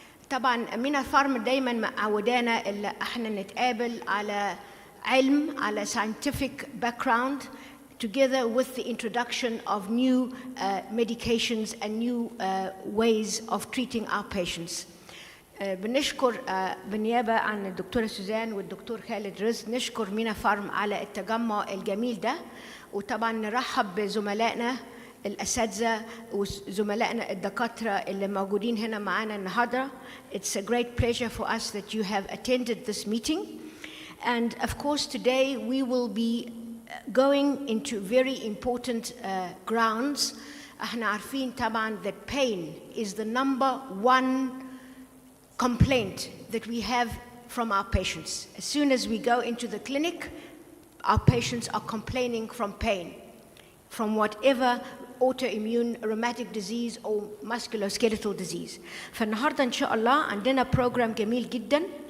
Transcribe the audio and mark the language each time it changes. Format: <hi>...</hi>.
<ar>طبعا مينا فارم دايما معودانا إلا احنا نتقابل على علم على</ar> <en>scientific background together with the introduction of new medications and new ways of treating our patients.</en> <ar>بنشكر بالنيابة عن الدكتورة سوزان والدكتور خالد رزق نشكر مينا فارم على التجمع الجميل ده وطبعا نرحب بزملائنا الأساتذة وزملائنا الدكاترة اللي موجودين هنا معانا النهاردة.</ar> <en>It's a great pleasure for us that you have attended this meeting. And of course today we will be going into very important grounds.</en> <ar>احنا عارفين طبعا</ar> <en>that pain is the number one complaint that we have from our patients. As soon as we go into the clinic, our patients are complaining from pain, from whatever autoimmune rheumatic disease or musculoskeletal disease.</en> <ar>فالنهارده إن شاء الله عندنا program جميل جدا.</ar>